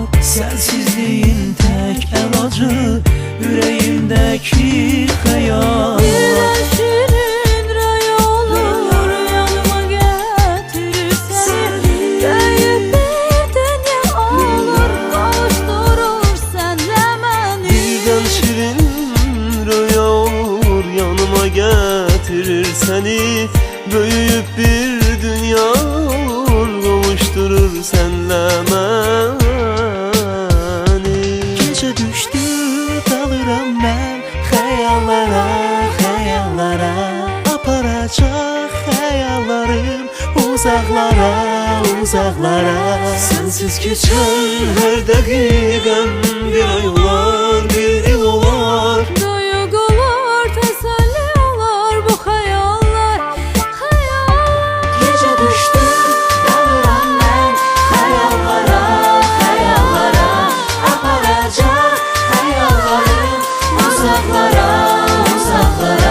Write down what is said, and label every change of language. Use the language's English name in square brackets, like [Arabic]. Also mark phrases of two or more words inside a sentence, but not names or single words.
[Turkish] Sensizliğin tek elacı, yüreğimdeki hayallar. [Azerbaijani] Birdən şirin rüya olur, yanıma gətirir səni. Böyük bir dünya olur, qavuşdurur sənlə məni. [Turkish] Birden şirin rüya olur, yanıma getirir seni. Büyük bir dünya olur, kavuşturur senle beni. Gece düştü, dalıram ben hayallara, hayallara. [Azerbaijani] Aparacak hayallarım uzaklara, uzaklara. [Turkish] Sensiz geçen her dakikam [Azerbaijani] bir ay olar, bir il olar. Duyğu olur, təsəlli olar bu xəyallar, xəyallar. Gecə düşdüm, dalıram mən xəyallara, xəyallara. Aparacaq xəyallarım uzaqlara, uzaqlara.